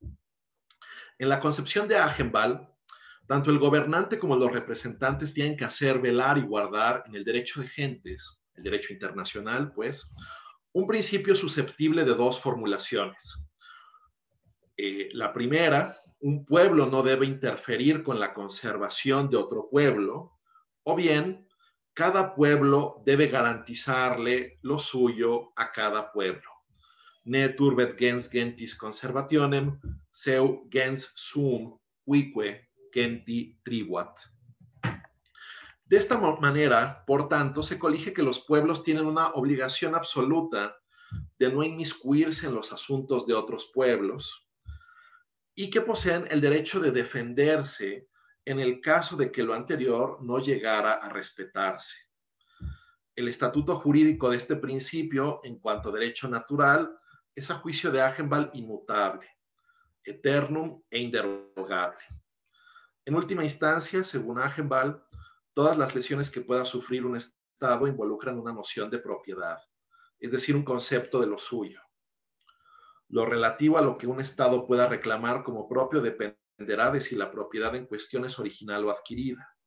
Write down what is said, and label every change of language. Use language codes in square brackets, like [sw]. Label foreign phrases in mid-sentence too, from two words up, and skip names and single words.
[es] En la concepción de Agenbal, tanto el gobernante como los representantes tienen que hacer, velar y guardar en el derecho de gentes, el derecho internacional, pues, un principio susceptible de dos formulaciones. La primera, un pueblo no debe interferir con la conservación de otro pueblo, o bien, cada pueblo debe garantizarle lo suyo a cada pueblo. [la] Ne turbet gens gentis conservationem, seu gens sum uique genti tribuat. [es] De esta manera, por tanto, se colige que los pueblos tienen una obligación absoluta de no inmiscuirse en los asuntos de otros pueblos y que poseen el derecho de defenderse en el caso de que lo anterior no llegara a respetarse. El estatuto jurídico de este principio, en cuanto a derecho natural, es a juicio de Agenbal inmutable, eternum e inderogable. En última instancia, según Agenbal, todas las lesiones que pueda sufrir un Estado involucran una noción de propiedad, es decir, un concepto de lo suyo. Lo relativo a lo que un Estado pueda reclamar como propio dependerá de si la propiedad en cuestión es original o adquirida.